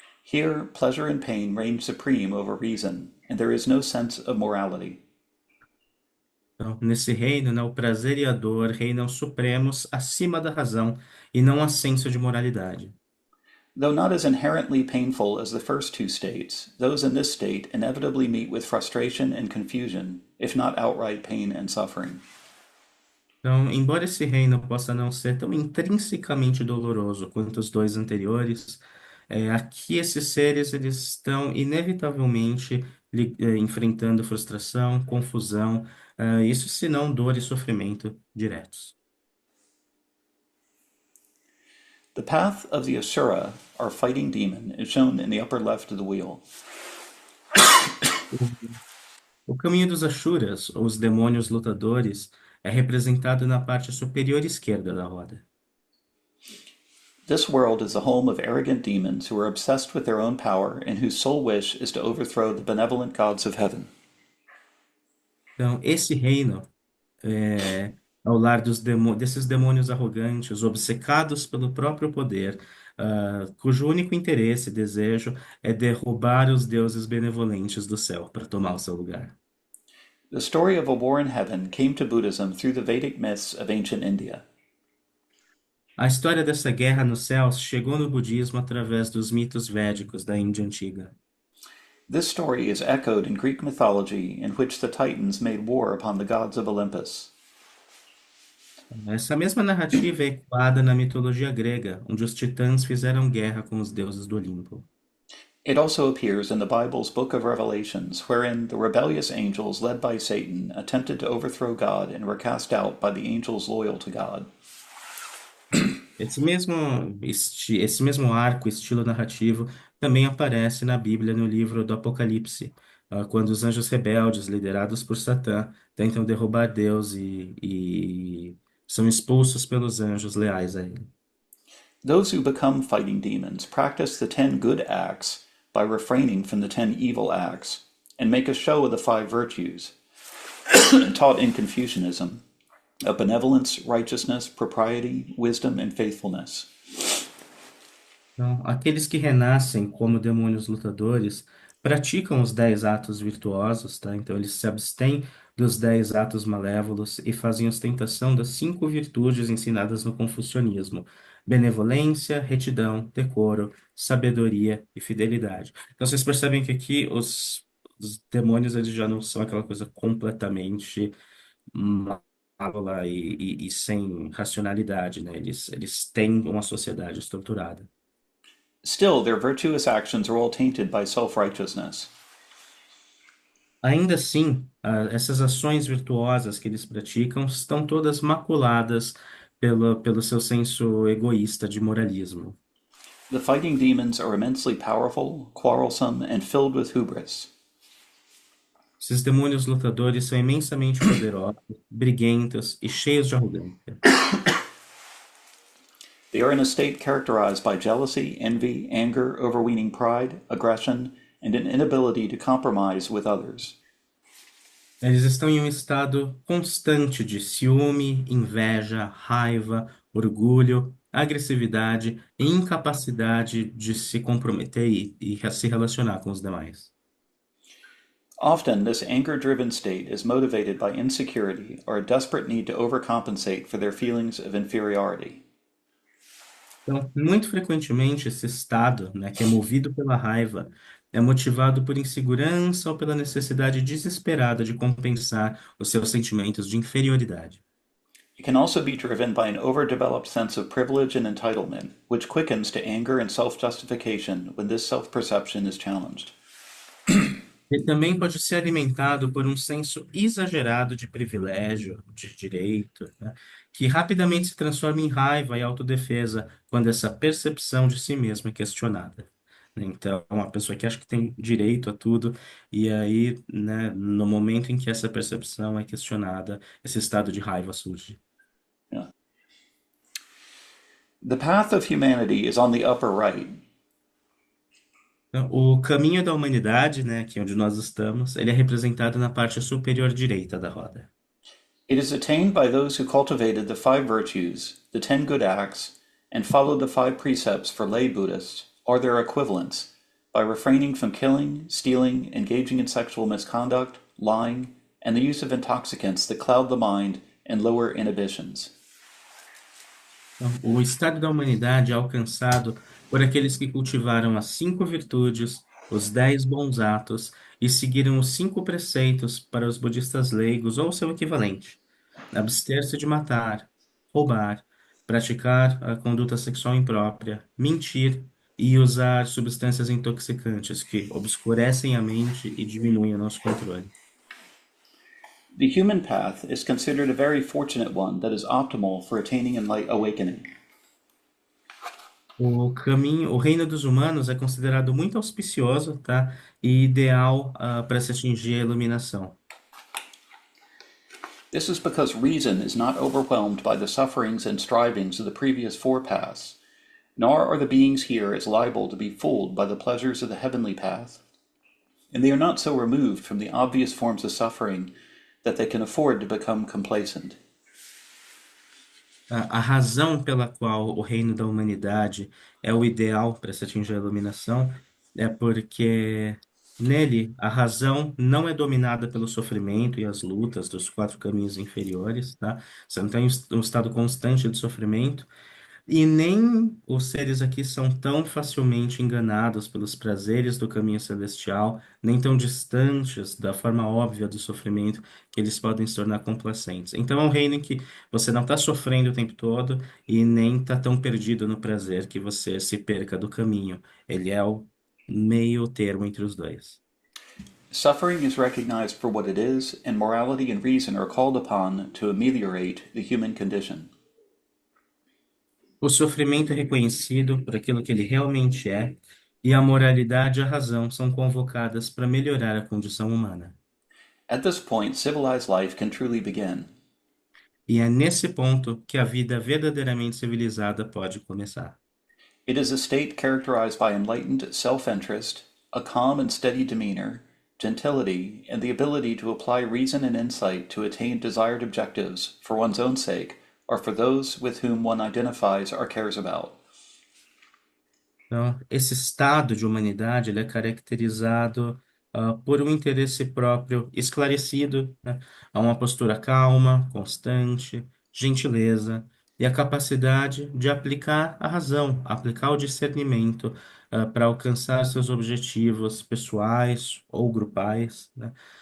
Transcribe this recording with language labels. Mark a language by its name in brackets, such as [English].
[English] Here, pleasure and pain reign supreme over reason, and there is no sense of morality. [Portuguese] Então, nesse reino, né, o prazer e a dor reinam supremos acima da razão e não há senso de moralidade. [English] Though not as inherently painful as the first two states, those in this state inevitably meet with frustration and confusion, if not outright pain and suffering. [Portuguese] Então, embora esse reino possa não ser tão intrinsecamente doloroso quanto os dois anteriores, aqui esses seres eles estão inevitavelmente enfrentando frustração, confusão, isso se não dor e sofrimento diretos. [English] The path of the Asura, our fighting demon, is shown in the upper left of the wheel. [Portuguese] O caminho dos Ashuras, ou os demônios lutadores, é representado na parte superior esquerda da roda. [English] This world is the home of arrogant demons who are obsessed with their own power and whose sole wish is to overthrow the benevolent gods of heaven. [Portuguese] Então, esse reino ao lar desses demônios arrogantes, obcecados pelo próprio poder, cujo único interesse e desejo é derrubar os deuses benevolentes do céu para tomar o seu lugar. [English] The story of a war in heaven came to Buddhism through the Vedic myths of ancient India. [Portuguese] A história dessa guerra nos céus chegou no budismo através dos mitos védicos da Índia antiga. [English] This story is echoed in Greek mythology, in which the Titans made war upon the gods of Olympus. [Portuguese] Essa mesma narrativa é ecoada na mitologia grega, onde os titãs fizeram guerra com os deuses do Olimpo. [English] It also appears in the Bible's book of Revelations, wherein the rebellious angels led by Satan attempted to overthrow God and were cast out by the angels loyal to God. [Portuguese] Esse mesmo arco, estilo narrativo, também aparece na Bíblia no livro do Apocalipse, quando os anjos rebeldes, liderados por Satã, tentam derrubar Deus e são expulsos pelos anjos leais a ele. [English] Those who become fighting demons practice the 10 good acts by refraining from the 10 evil acts, and make a show of the five virtues, taught in Confucianism, of benevolence, righteousness, propriety, wisdom, and faithfulness. [Portuguese] Então, aqueles que renascem como demônios lutadores praticam os 10 atos virtuosos, tá? Então, eles se abstêm dos 10 atos malévolos e fazem ostentação das 5 virtudes ensinadas no confucionismo: benevolência, retidão, decoro, sabedoria e fidelidade. Então, vocês percebem que aqui os demônios eles já não são aquela coisa completamente malévola e sem racionalidade, né? Eles têm uma sociedade estruturada. [English] Still, their virtuous actions are all tainted by self righteousness. [Portuguese] Ainda assim, essas ações virtuosas que eles praticam estão todas maculadas pelo seu senso egoísta de moralismo. [English] The fighting demons are immensely powerful, quarrelsome, and filled with hubris. [Portuguese] Esses demônios lutadores são imensamente poderosos, briguentos e cheios de arrogância. [English] They are in a state characterized by jealousy, envy, anger, overweening pride, aggression, and an inability to compromise with others. [Portuguese] Eles estão em um estado constante de ciúme, inveja, raiva, orgulho, agressividade e incapacidade de se comprometer e se relacionar com os demais. [English] Often, this anger driven state is motivated by insecurity or a desperate need to overcompensate for their feelings of inferiority. [Portuguese] Então, muito frequentemente, esse estado, né, que é movido pela raiva, é motivado por insegurança ou pela necessidade desesperada de compensar os seus sentimentos de inferioridade. [English] It can also be driven by an overdeveloped sense of privilege and entitlement, which quickens to anger and self justification when this self perception is challenged. [Portuguese] Ele também pode ser alimentado por um senso exagerado de privilégio, de direito, né, que rapidamente se transforma em raiva e autodefesa quando essa percepção de si mesmo é questionada. Então, uma pessoa que acha que tem direito a tudo, e aí, né, no momento em que essa percepção é questionada, esse estado de raiva surge. [English] Yeah. The path of humanity is on the upper right. [Portuguese] Então, o caminho da humanidade, né, que é onde nós estamos, ele é representado na parte superior direita da roda. [English] It is attained by those who cultivated the five virtues, the 10 good acts, and followed the five precepts for lay Buddhists, or their equivalents, by refraining from killing, stealing, engaging in sexual misconduct, lying, and the use of intoxicants that cloud the mind and lower inhibitions. [Portuguese] Então, o estado da humanidade é alcançado por aqueles que cultivaram as 5 virtudes, os 10 bons atos e seguiram os 5 preceitos para os budistas leigos ou seu equivalente: abster-se de matar, roubar, praticar a conduta sexual imprópria, mentir e usar substâncias intoxicantes que obscurecem a mente e diminuem o nosso controle. [English] The human path is considered a very fortunate one that is optimal for attaining awakening. [Portuguese] O reino dos humanos é considerado muito auspicioso, tá? E ideal, para se atingir a iluminação. [English] This is because reason is not overwhelmed by the sufferings and strivings of the previous four paths, nor are the beings here as liable to be fooled by the pleasures of the heavenly path, and they are not so removed from the obvious forms of suffering that they can afford to become complacent. [Portuguese] A razão pela qual o reino da humanidade é o ideal para se atingir a iluminação é porque nele a razão não é dominada pelo sofrimento e as lutas dos 4 caminhos inferiores, tá? Você não tem um estado constante de sofrimento. E nem os seres aqui são tão facilmente enganados pelos prazeres do caminho celestial, nem tão distantes da forma óbvia do sofrimento que eles podem se tornar complacentes. Então é um reino em que você não está sofrendo o tempo todo e nem está tão perdido no prazer que você se perca do caminho. Ele é o meio termo entre os dois. [English] Suffering is recognized for what it is, and morality and reason are called upon to ameliorate the human condition. [Portuguese] O sofrimento é reconhecido por aquilo que ele realmente é, e a moralidade e a razão são convocadas para melhorar a condição humana. [English] At this point, civilized life can truly begin. [Portuguese] E é nesse ponto que a vida verdadeiramente civilizada pode começar. [English] It is a state characterized by enlightened self interest, a calm and steady demeanor, gentility, and the ability to apply reason and insight to attain desired objectives for one's own sake or for those with whom one identifies or cares about. [Portuguese] Então, esse estado de humanidade ele é caracterizado por um interesse próprio esclarecido, né? A uma postura calma, constante, gentileza e a capacidade de aplicar a razão, aplicar o discernimento para alcançar seus objetivos pessoais ou grupais, né?